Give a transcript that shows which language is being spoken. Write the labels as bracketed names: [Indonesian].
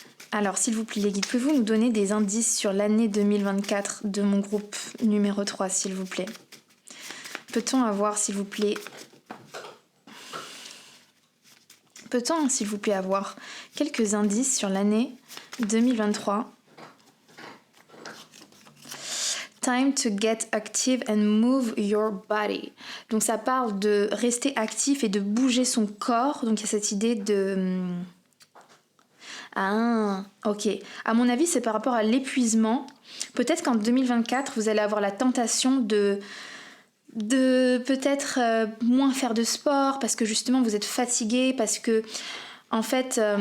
[French] Alors s'il vous plaît les guides, pouvez-vous nous donner des indices sur l'année 2024 de mon groupe numéro 3 s'il vous plaît? Peut-on avoir s'il vous plaît avoir quelques indices sur l'année 2023? [English] Time to get active and move your body. [French] Donc ça parle de rester actif et de bouger son corps. Donc il y a cette idée de... Ah, ok. À mon avis, c'est par rapport à l'épuisement. Peut-être qu'en 2024, vous allez avoir la tentation de peut-être moins faire de sport parce que justement vous êtes fatigué, parce que en fait...